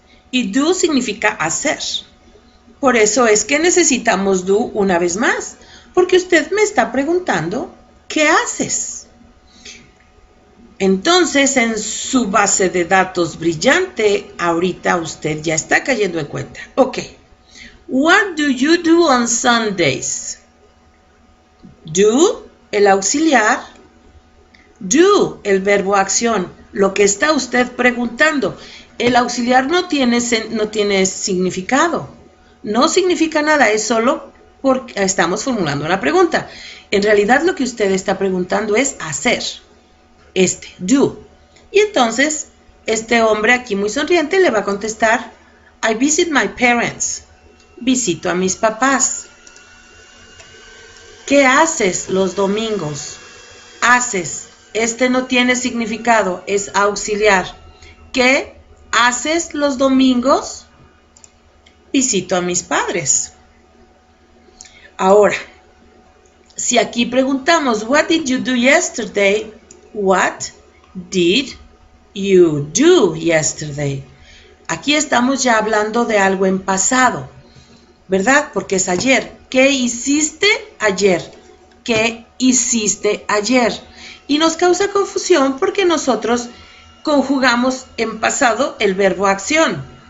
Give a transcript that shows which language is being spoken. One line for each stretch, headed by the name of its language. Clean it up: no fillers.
Spanish: Y do significa hacer. Por eso es que necesitamos do una vez más, porque usted me está preguntando, ¿qué haces? Entonces, en su base de datos brillante, ahorita usted ya está cayendo en cuenta. Ok.
English: What do you do on Sundays?
Spanish: Do, el auxiliar. Do, el verbo acción. Lo que está usted preguntando. El auxiliar no tiene significado. No significa nada, es solo porque estamos formulando una pregunta. En realidad lo que usted está preguntando es hacer. Do. Y entonces, este hombre aquí muy sonriente le va a contestar,
English: I visit my parents.
Spanish: Visito a mis papás. ¿Qué haces los domingos? Haces. Este no tiene significado, es auxiliar. ¿Qué haces los domingos? Visito a mis padres. Ahora, si aquí preguntamos,
English: what did you do yesterday? What did you do yesterday?
Spanish: Aquí estamos ya hablando de algo en pasado, ¿verdad? Porque es ayer. ¿Qué hiciste ayer? ¿Qué hiciste ayer? Y nos causa confusión porque nosotros conjugamos en pasado el verbo acción.